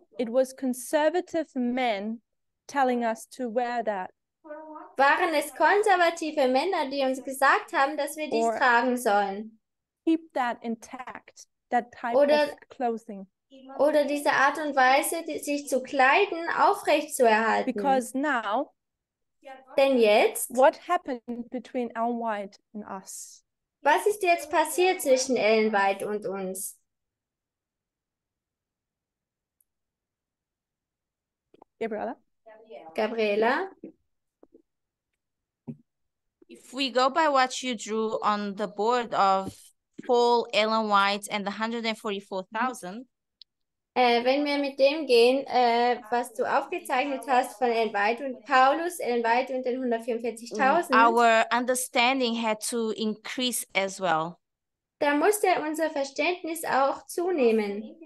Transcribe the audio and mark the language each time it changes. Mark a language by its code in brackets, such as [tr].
[en] it was conservative men telling us to wear that. [de] waren es konservative Männer, die uns gesagt haben, dass wir dies [en] Or- [de] tragen sollen. [en] Keep that intact, that type [de] Oder- [en] of clothing. [de] Oder diese Art und Weise, sich zu kleiden, aufrecht zu erhalten. [en] Because now, [de] Denn jetzt, [en] what happened between Ellen White and us? [de] was ist jetzt passiert zwischen Ellen White und uns? [en] Gabriella? [de] Gabriela? [en] If we go by what you drew on the board of Paul, Ellen White, and the 144,000, [de] Wenn wir mit dem gehen, was du aufgezeichnet hast von Ellen White und Paulus, Ellen White und den 144.000, [en] our understanding had to increase as well. [de] da musste unser Verständnis auch zunehmen.